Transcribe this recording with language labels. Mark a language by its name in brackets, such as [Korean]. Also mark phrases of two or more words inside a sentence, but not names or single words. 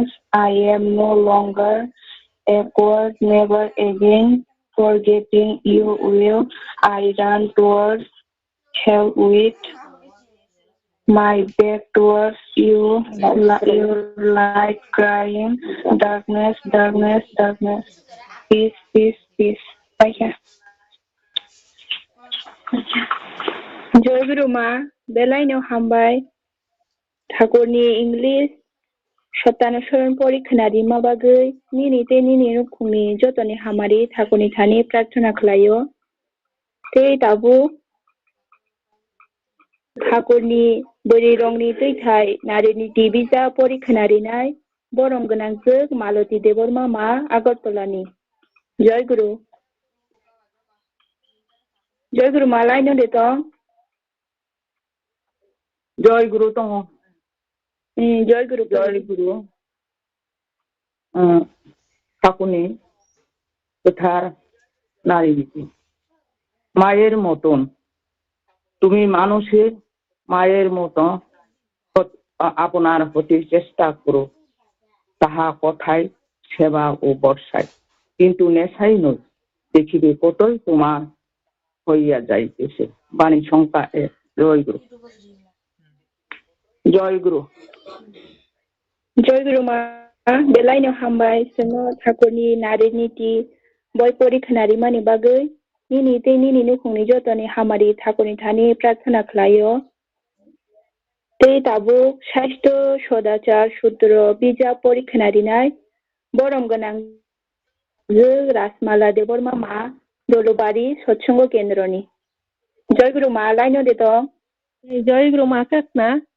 [English] I am no longer a coward, never again forgetting you will. I run towards hell with my back towards you, your light crying, darkness, darkness, darkness. Peace, peace, peace. Bye. [Kok Borok] जय गुरुमा बेलाइनाव हामबाय ठाकुरनि इंलिश सप्तानुसरण परिखनारि माबागै निनिते निनि रुखुंनि जतनि हामारि ठाकुरनि थानि प्रार्थना खालायो ते ताबु ठाकुरनि बोरि रंनि दैथाय नारिनि दिबिजा परिखनारिनाय बरम गोनांजों मालती देबरमा मा आगरतलानि जय गुरु मालाइनो देतो जय गुरु तो जय गुरु [Bangla] ঠাকুরনি কোথার নারী নীতি মায়ের মতন তুমি মানুষের মায়ের মতো আপনার হতে চেষ্টা করো তাহা কথায় সেবা ও বর্ষায় কিন্তু নেশাই নয় দেখিবে কতই তোমার হইয়া যাইতেছে বাণী সংখ্যা 1 জয় গুরু [Kok Borok] মা बेलाइनो हामबाय जोङो ठाकुरनि नारि नीति बय परिखनारि मानि बागै निनिते निनि नुखुंनि जतनि हामारि ठाकुरनि थानि प्रार्थना खालायो ते ताबु साहित्य सदाचार सूत्र बिजाब परिखनारिनाय बरम गोनां राजमाला देबरमा मा दलबारि सत्संग केन्द्रनि जय गुरु मा लाइनो देतो जय गुरु मा काकना